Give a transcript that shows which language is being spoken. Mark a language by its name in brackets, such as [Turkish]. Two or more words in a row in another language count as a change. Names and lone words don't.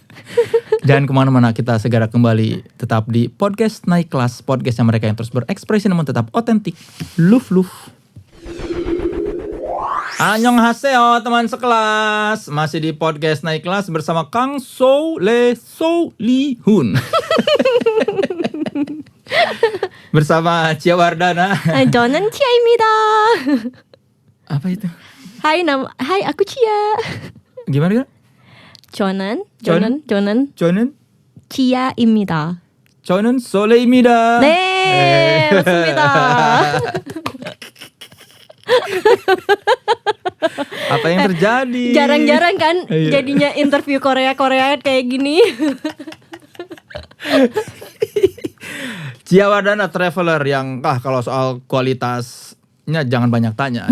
[Indonesian] Jangan kemana-mana, kita segera kembali tetap di podcast Naik Kelas, podcast yang mereka yang terus berekspresi namun tetap otentik. Luf. Annyeonghaseyo teman sekelas, masih di podcast Naik Kelas bersama Kang Solihun. Bersama Cia Wardana. [Korean] 저는 치아입니다. [Indonesian] Apa itu? Hai aku Cia. Gimana? [Korean] 저는 치아입니다. 저는 솔레입니다. 네, 맞습니다. [Indonesian] Apa yang terjadi? Jarang-jarang kan jadinya interview Korea kayak gini. Cia Wardana traveler yang kalau soal kualitasnya jangan banyak tanya.